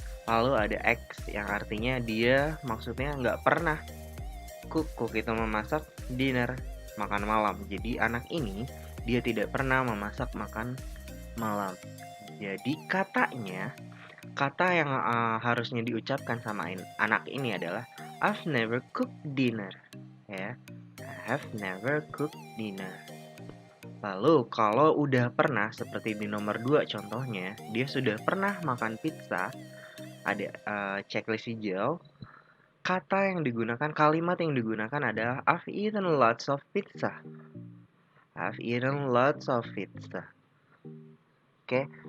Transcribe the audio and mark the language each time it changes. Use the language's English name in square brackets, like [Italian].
[Indonesian] Lalu ada X yang artinya dia maksudnya nggak pernah cook itu memasak, dinner makan malam. Jadi anak ini dia tidak pernah memasak makan malam. Jadi kata yang harusnya diucapkan sama anak ini adalah [English] I've never cooked dinner. Ya, I've never cooked dinner. [Indonesian] Lalu kalau udah pernah seperti di nomor 2 contohnya, dia sudah pernah makan pizza, ada checklist hijau. Kalimat yang digunakan adalah [English] I've eaten lots of pizza. I've eaten lots of pizza. Oke.